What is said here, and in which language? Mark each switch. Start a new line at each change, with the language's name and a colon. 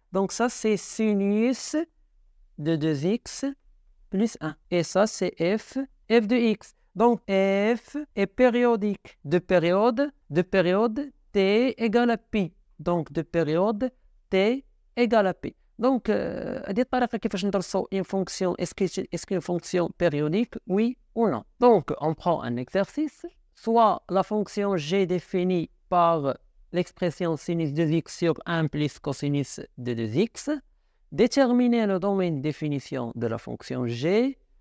French: Donc ça c'est sinus de 2x plus 1. Et ça c'est f de x. Donc f est périodique de période t égale à pi. Donc de période t égale à pi.
Arabic: Donc هذه الطريقة كيفاش ندرسوا
French: une fonction. Est-ce qu'une fonction périodique, oui ou non? Donc on prend un exercice. Soit la fonction g définie par l'expression sinus de x sur 1 plus cosinus de 2x. Déterminer le domaine de définition de la fonction g.